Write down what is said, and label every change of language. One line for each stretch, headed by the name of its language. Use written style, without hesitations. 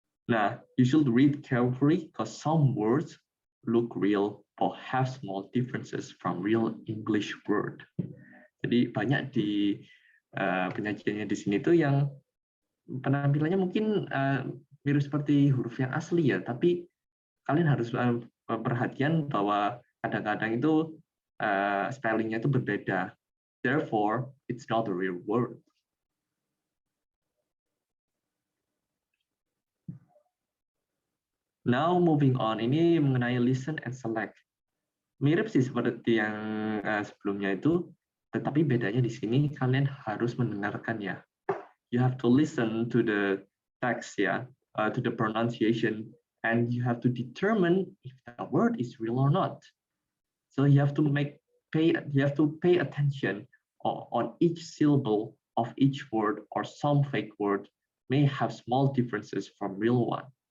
English: Nah, you should read carefully because some words look real or have small differences from real English word.
Indonesian: Jadi banyak di penyajiannya di sini tuh yang penampilannya mungkin mirip seperti huruf yang asli ya, tapi kalian harus perhatian bahwa kadang-kadang itu spellingnya itu berbeda.
English: Therefore, it's not a real word. Now moving on,
Indonesian: ini mengenai listen and select. Mirip sih seperti yang sebelumnya itu, tetapi bedanya di sini kalian harus mendengarkan ya.
English: You have to listen to the text ya, to the pronunciation, and you have to determine if the word is real or not. So you have to pay attention on each syllable of each word, or some fake word may have small differences from real one.